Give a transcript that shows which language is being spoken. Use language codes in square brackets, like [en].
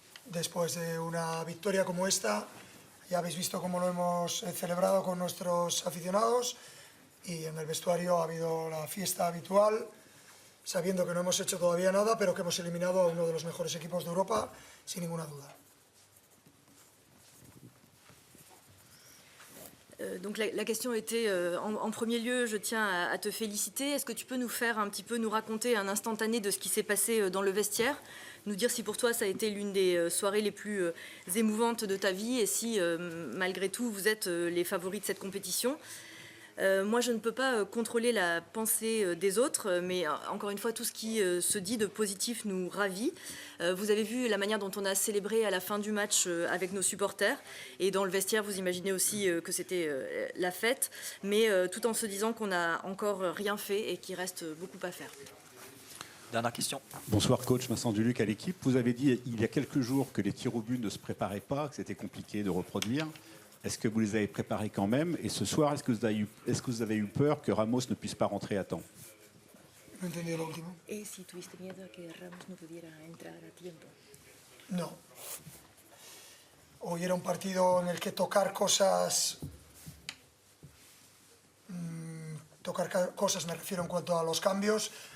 [es] Después de una victoria como esta, ya habéis visto cómo lo hemos celebrado con nuestros aficionados, y en el vestuario ha habido la fiesta habitual, sabiendo que no hemos hecho todavía nada, pero que hemos eliminado a uno de los mejores equipos de Europa, sin ninguna duda. [fr] Donc la question était, en premier lieu, je tiens à te féliciter. Est-ce que tu peux nous raconter un instantané de ce qui s'est passé dans le vestiaire, nous dire si pour toi ça a été l'une des soirées les plus émouvantes de ta vie, et si malgré tout vous êtes les favoris de cette compétition. Moi, je ne peux pas contrôler la pensée des autres, mais encore une fois, tout ce qui se dit de positif nous ravit. Vous avez vu la manière dont on a célébré à la fin du match avec nos supporters, et dans le vestiaire, vous imaginez aussi que c'était la fête, mais tout en se disant qu'on n'a encore rien fait et qu'il reste beaucoup à faire. Dernière question. Bonsoir coach, Vincent Duluc à l'équipe. Vous avez dit il y a quelques jours que les tirs au but ne se préparaient pas, que c'était compliqué de reproduire. Est-ce que vous les avez préparés quand même? Et ce soir, est-ce que vous avez eu peur que Ramos ne puisse pas rentrer à temps? [es] No he entendido lo último. Et si tuviste miedo a que Ramos no pudiera entrar a tiempo? No. Hoy era un partido en el que tocar cosas me refiero en cuanto a los cambios.